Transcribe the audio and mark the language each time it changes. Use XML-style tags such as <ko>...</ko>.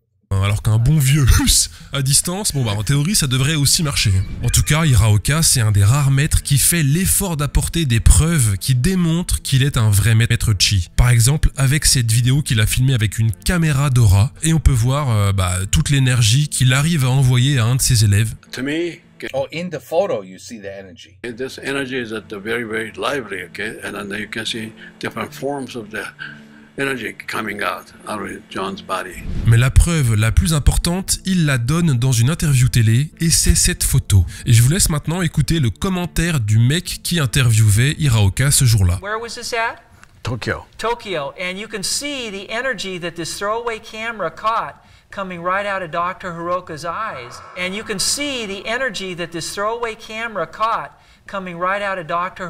<fr>Alors qu'un bon vieux à distance, bon bah en théorie ça devrait aussi marcher. En tout cas, Hiraoka c'est un des rares maîtres qui fait l'effort d'apporter des preuves qui démontrent qu'il est un vrai maître chi. Par exemple avec cette vidéo qu'il a filmée avec une caméra Dora et on peut voir toute l'énergie qu'il arrive à envoyer à un de ses élèves.</fr> <en>To me, oh, in the photo you see the energy. This energy is at the very, very lively, okay, and then you can see different forms of the energy coming out of John's body.</en> <fr>Mais la preuve la plus importante, il la donne dans une interview télé et c'est cette photo. Et je vous laisse maintenant écouter le commentaire du mec qui interviewait Hiraoka ce jour-là.</fr> <en>Where was this at? Tokyo. Tokyo, and you can see the energy that this throwaway camera caught coming right out of Dr. Hiroka's eyes. And you can see the energy that this throwaway camera caught coming right out of Dr.</en>